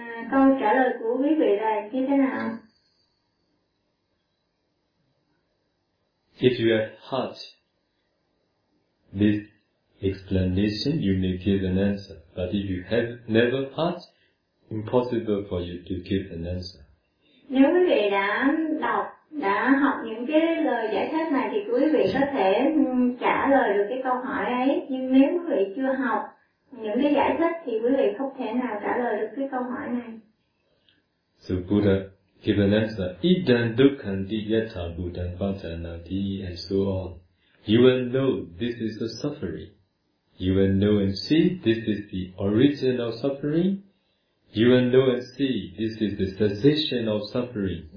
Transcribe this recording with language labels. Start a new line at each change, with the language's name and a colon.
Vietnamese: Câu trả lời của quý vị là như thế nào?
English: If you have heard this explanation, you may give an answer. But if you have never heard, impossible for you to give an answer.
Vietnamese: Nếu quý vị đã đọc, đã học những cái lời giải thích này thì quý vị có thể trả lời được cái câu hỏi ấy. Nhưng nếu quý vị chưa học những cái giải thích thì quý vị không thể nào trả lời được cái câu hỏi này.
English: So Buddha gave an answer.
Pali: Idan dukkhanti yatha buddhan pajanati
English: and so on. You will know this is a suffering. You will know and see this is the origin of suffering. You will know and see this is the cessation of suffering.